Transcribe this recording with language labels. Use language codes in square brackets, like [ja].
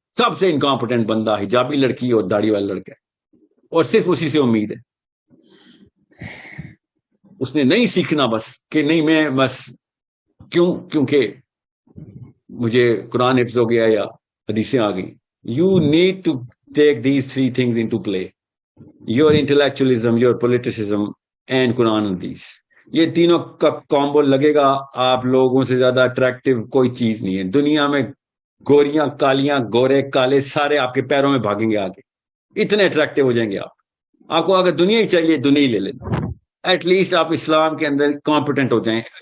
[ur] سب سے انکمپیٹنٹ بندہ حجابی لڑکی اور داڑھی والا لڑکا ہے, اور صرف اسی سے امید ہے. اس نے نہیں سیکھنا بس کہ نہیں میں بس کیونکہ مجھے قرآن حفظ ہو گیا یا حدیثیں آ گئی. [en] You need to take these 3 things into play: your intellectualism, your politicism and Quran حدیث. [ur] یہ تینوں کا کامبو لگے گا, آپ لوگوں سے زیادہ اٹریکٹیو کوئی چیز نہیں ہے دنیا میں. گوریاں کالیاں گورے کالے سارے آپ کے پیروں میں بھاگیں گے آگے, اتنے اٹریکٹیو ہو جائیں گے آپ. آپ کو اگر دنیا ہی چاہیے دنیا ہی لے لیں. [en] at least [ur] آپ اسلام کے اندر کمپیٹنٹ ہو جائیں.